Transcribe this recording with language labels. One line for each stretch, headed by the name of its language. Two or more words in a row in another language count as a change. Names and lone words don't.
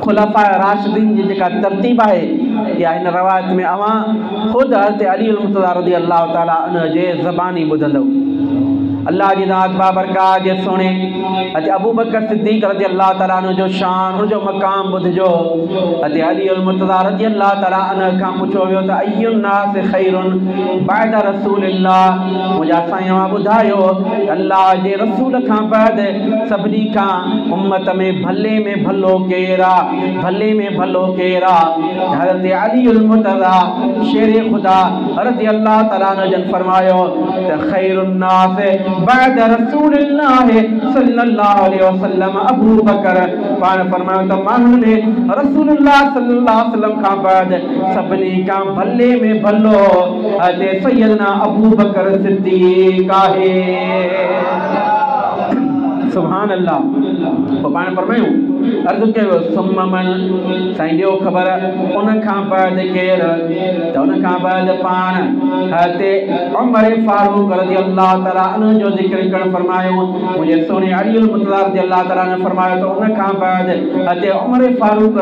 Sindhi: खुलफ़ाए राशिदीन जी जेका तरतीब आहे या हिन रवायत में अवां ख़ुदि हज़रत अली मुर्तज़ा
Arabic: رضي الله تعالى عنه
Sindhi: जे ज़बानी ॿुधंदव। अल्लाह जी ज़ात बाबरकात जे सोने हज़रत अबू बकर सिद्दीक़
Arabic: رضي الله تعالى عنه
Sindhi: जो शान हुनजो मक़ाम ॿुधिजो। हज़रत अली मुर्तज़ा
Arabic: رضي الله تعالى عنه
Sindhi: खां पुछो वियो त
Arabic: أي الناس خير بعد رسول الله
Sindhi: मुंहिंजा साईं अवां ॿुधायो अल्लाह जे रसूल खां बाद सभिनी खां उम्मत में भलो केरु आहे? भले में भलो केरु आहे? हज़रत अली मुर्तज़ा
Urdu: شیرِ خدا
Arabic: رضي الله تعالى عنه
Sindhi: जन फरमायो त
Arabic: خير الناس بعد رسول الله صلى الله عليه وسلم
Sindhi: अबू बकर पाण फरमायो त माण्हुनि में
Arabic: رسول الله صلى الله عليه وسلم
Sindhi: खां बाद सभिनी खां भले में भलो हज़रत सैयदना अबू बकर सिद्दीक़ आहे।
Arabic: سبحان الله.
Sindhi: पोइ पाण फरमायूं अर्ज़ु कयो
Arabic: ثم من
Sindhi: साईं ॾियो ख़बर उन खां बाद केरु त उन खां बाद पाण हज़रत उमर फारूक
Arabic: رضي الله تعالى عنه
Sindhi: जो ज़िक्र करणु फरमायो मुंहिंजे सोने अली मुर्तज़ा
Arabic: رضي الله تعالى
Sindhi: ने फरमायो त उन खां बाद हज़रत उमर फारूक